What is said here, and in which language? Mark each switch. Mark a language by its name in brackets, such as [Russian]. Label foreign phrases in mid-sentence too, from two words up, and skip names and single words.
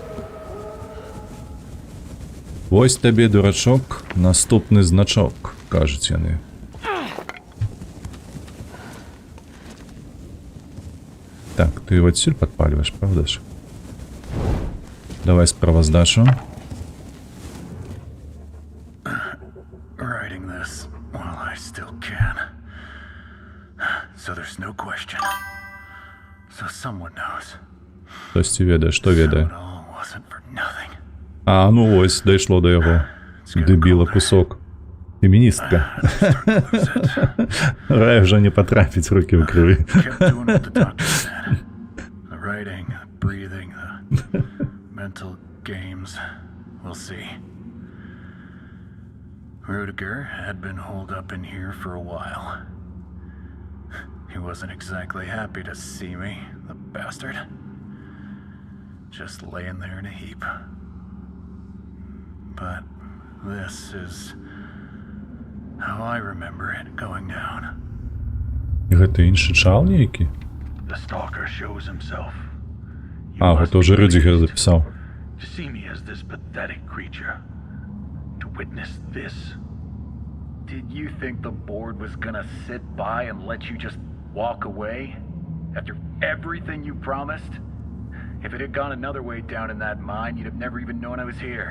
[Belarusian] Вось табе, дурачок, наступны значок, кажуць яны. [Russian] Так, ты его отсюль подпаливаешь, правда ж? [Belarusian] Давай справаздачу. [English] Writing this while I still can. So there's no question. So someone knows. [Belarusian] Хтосьці ведае, што [English] So [Belarusian] ведае. [English] it all wasn't for nothing. [Belarusian] А, ну ось, дайшло до яго. [Ukrainian] Дебіла кусок. Феміністка. Рай вже не потрапіць, руки в крові. [English] Kept doing what the doctor said. The writing, the breathing, the mental games. We'll see. Rudiger had been holed up in here for a while. He wasn't exactly happy to see me, the bastard. Just laying there in a heap. But this is how I remember it going down. [Belarusian] Гэта іншы чал нейкі? [English] The stalker shows himself. You [Belarusian] А, [English] must [Belarusian] гэта уже [English] be [Belarusian] Рюдзігер [English] pleased [Ukrainian] записав. [English] to see me as this pathetic creature. To witness this. Did you think the board was gonna sit by and let you just walk away? After everything you promised? If it had gone another way down in that mine, you'd have never even known I was here.